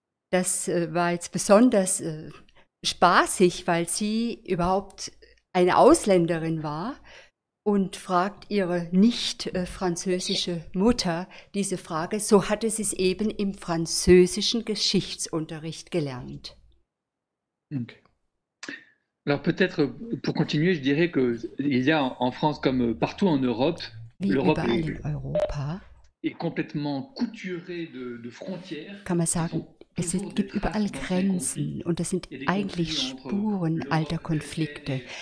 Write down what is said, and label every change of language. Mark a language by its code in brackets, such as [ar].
[de] Das war jetzt besonders spaßig, weil sie überhaupt eine Ausländerin war und fragt ihre nicht französische Mutter diese Frage. So hatte sie es eben im französischen Geschichtsunterricht gelernt. Okay. [fr] Alors peut-être, pour continuer, je dirais qu'il y a en France, comme partout en Europe, [de] Wie überall in Europa, [fr] est complètement couturée de frontières. [de] Kann man sagen, gibt überall Grenzen und das sind eigentlich Spuren alter Konflikte.